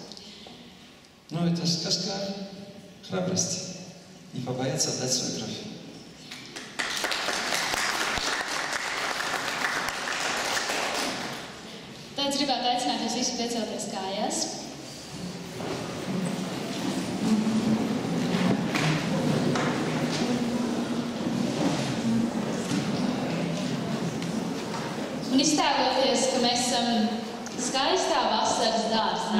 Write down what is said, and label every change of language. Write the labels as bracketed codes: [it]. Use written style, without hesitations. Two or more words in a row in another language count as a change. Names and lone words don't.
[ru] Ну, это сказка храбрости. Не побояться отдать свою кровь. [lv] Tad es gribētu aicināt jūs visus piecelties kājās. Un iztēloties, ka mēs esam skaistā vasaras dārzā.